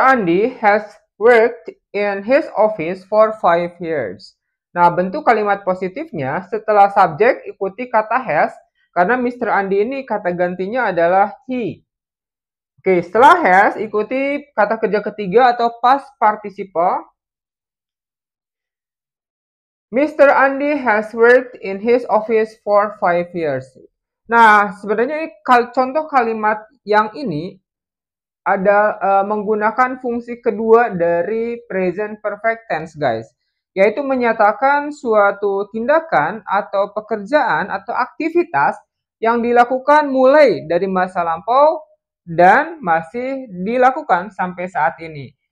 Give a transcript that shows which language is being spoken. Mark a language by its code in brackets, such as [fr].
[en] Andi has worked in his office for 5 years. [id] Nah, bentuk kalimat positifnya setelah subjek ikuti kata has, karena Mr. Andi ini kata gantinya adalah he. Oke, setelah has ikuti kata kerja ketiga atau past participle. [en] Mr. Andi has worked in his office for 5 years. [id] Nah, sebenarnya contoh kalimat yang ini ada menggunakan fungsi kedua dari present perfect tense, guys, yaitu menyatakan suatu tindakan atau pekerjaan atau aktivitas yang dilakukan mulai dari masa lampau dan masih dilakukan sampai saat ini.